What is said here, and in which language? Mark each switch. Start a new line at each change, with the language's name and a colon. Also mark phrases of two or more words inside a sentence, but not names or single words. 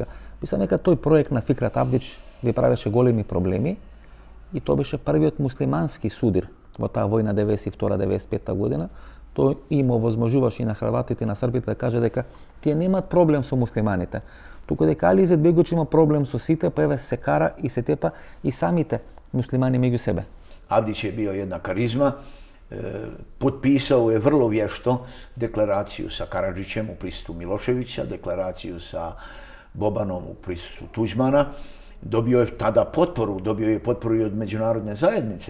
Macedonian: Мислам дека тој проект на Фикрет Абдич ви правеше големи проблеми и тоа беше првиот муслимански судир во таа војна 92-95 година. Тој им овозможуваше и на хрватите и на србите да каже дека тие немаат проблем со муслиманите. Туку дека Али Изетбегоvić има проблем со сите, па еве се кара и се тепа и самите муслимани меѓу себе.
Bosnian: Abdić je bio jedna karizma, potpisao je vrlo vješto deklaraciju sa Karadžićem u prisustvu Miloševića, deklaraciju sa Bobanom u prisustvu Tuđmana, dobio je tada potporu, dobio je potporu i od međunarodne zajednice.